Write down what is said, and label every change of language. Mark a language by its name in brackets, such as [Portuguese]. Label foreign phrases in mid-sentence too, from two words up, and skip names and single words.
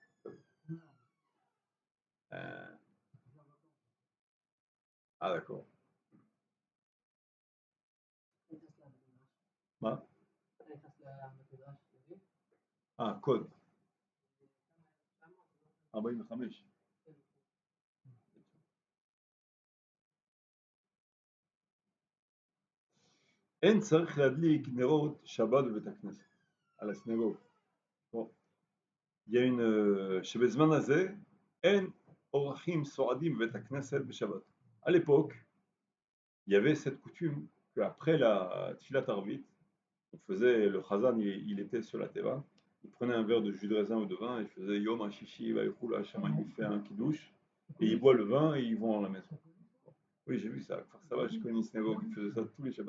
[French] Euh, ah, d'accord. Ah, ah, code. Ah, bah, il me ramène. [Hebrew] אין צריך להדליק נרות שבת בבית הכנסת, על הסינגוג. [French] Bon, il y a une... [Hebrew] שבזמן הזה אין אורחים סועדים בבית הכנסת בשבת. [French] À l'époque, il y avait cette coutume qu'après la [Hebrew] תפילת ערבית, [French] on faisait, le Chazan, il était sur la Teva, il prenait un verre de jus de raisin ou de vin, il faisait [Hebrew] יום השישי, ויכולו השמים, [French] il fait un kidouche, et il boit le vin et ils vont à la maison. Oui, j'ai vu ça, ça va, je connais une synagogue qui faisait ça tous les Shabbats.